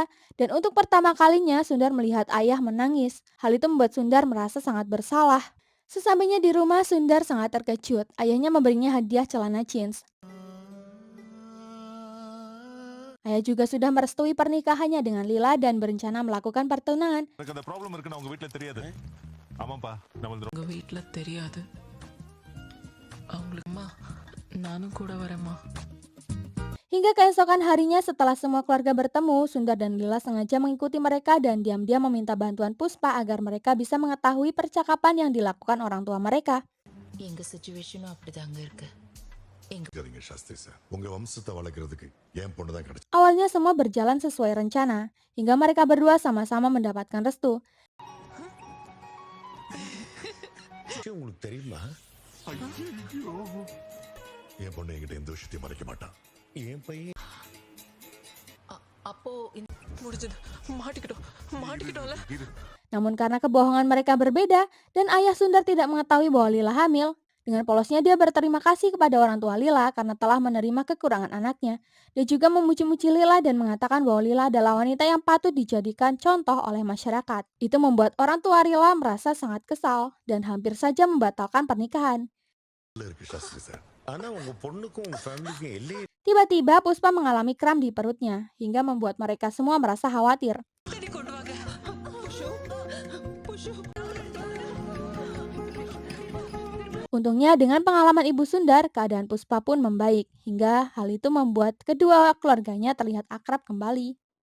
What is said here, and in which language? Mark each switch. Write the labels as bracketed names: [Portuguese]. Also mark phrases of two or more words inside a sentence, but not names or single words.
[Indonesian] Dan untuk pertama kalinya Sundar melihat ayah menangis. Hal itu membuat Sundar merasa sangat bersalah. Sesampainya di rumah, Sundar sangat terkejut. Ayahnya memberinya hadiah celana jeans. Ayah juga sudah merestui pernikahannya dengan Lila dan berencana melakukan pertunangan. [Tamil] எனக்கு அந்த ப்ராப்ளம் இருக்குன்னு அவங்க வீட்ல தெரியாது. ஆமாப்பா நம்மளது உங்க வீட்ல தெரியாது. அவங்களுக்கு அம்மா நானும் கூட வரேம்மா. [Indonesian] Hingga keesokan harinya setelah semua keluarga bertemu, Sundar dan Lila sengaja mengikuti mereka dan diam-diam meminta bantuan Puspa agar mereka bisa mengetahui percakapan yang dilakukan orang tua mereka. [Tamil] எங்க சிச்சுவேஷனும் அப்படிதாங்க இருக்கு. சரிங்க சாஸ்திரி சார், உங்க வம்சத்தை வளர்க்கறதுக்கு என் பொண்ணு தான் கிடைச்சு. [Indonesian] Awalnya semua berjalan sesuai rencana, hingga mereka berdua sama-sama mendapatkan restu. [Tamil] உங்களுக்கு தெரியுமா? என் பொண்ணு என்கிட்ட எந்த விஷயத்தையும் மறைக்க மாட்டான். என் பையன் அப்போ முடிஞ்சது. மாட்டிக்கிட்டோம்ல. [Indonesian] Namun karena kebohongan mereka berbeda dan ayah Sundar tidak mengetahui bahwa Lila hamil, dengan polosnya dia berterima kasih kepada orang tua Lila karena telah menerima kekurangan anaknya. Dia juga memuji-muji Lila dan mengatakan bahwa Lila adalah wanita yang patut dijadikan contoh oleh masyarakat. Itu membuat orang tua Lila merasa sangat kesal dan hampir saja membatalkan pernikahan. [Tamil] இருக்கு சாஸ்திரி சார். ஆனா உங்க பொண்ணுக்கும் உங்க ஃபேமிலிக்கும் எல்லையே. [Indonesian] Tiba-tiba Puspa mengalami kram di perutnya hingga membuat mereka semua merasa khawatir. Untungnya dengan pengalaman Ibu Sundar, keadaan Puspa pun membaik hingga hal itu membuat kedua keluarganya terlihat akrab kembali.